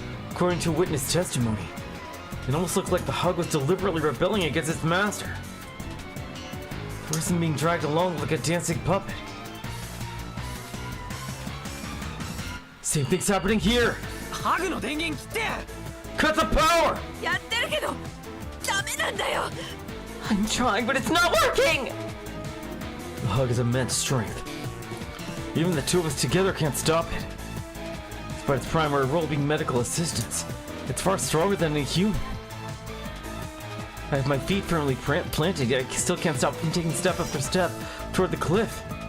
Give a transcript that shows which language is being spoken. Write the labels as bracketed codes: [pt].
[en] According to witness testimony, it almost looked like the hug was deliberately rebelling against its master. The person being dragged along like a dancing puppet. Same thing's happening here. [ja] ハグの電源切って [en] Cut the power! [ja] やってるけどダメなんだよ [en] I'm trying, but it's not working! The hug has immense strength. Even the two of us together can't stop it. Despite its primary role being medical assistance, it's far stronger than a human. I have my feet firmly planted, yet I still can't stop from taking step after step toward the cliff.